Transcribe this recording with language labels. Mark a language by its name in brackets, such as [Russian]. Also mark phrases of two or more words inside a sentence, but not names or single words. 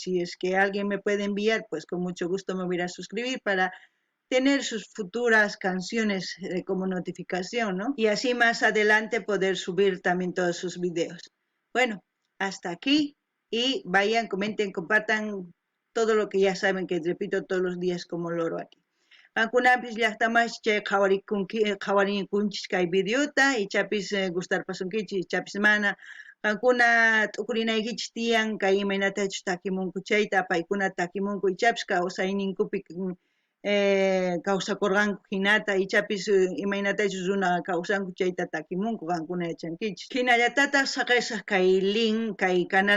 [Spanish] Si es que alguien me puede enviar, pues con mucho gusto me voy a suscribir para tener sus futuras canciones como notificación, ¿no? Y así más adelante poder subir también todos sus videos. Bueno, hasta aquí y vayan, comenten, compartan todo lo que ya saben que repito todos los días como loro aquí. [Quechua] Ankunapis llaqtamas chay qhawarikunchis kay videota ichapis gustar pasunkichis ichapis mana qankuna t'ukurinaykichis tiyan kay imaynatachus takimunku chayta paykuna takimunku ichapis kawsayninkupi kawsakurqanku hinata ichapis imaynatachus runa kawsanku chayta takimunku qankuna yachankichis hinallatataq saqisaq kay link kay canal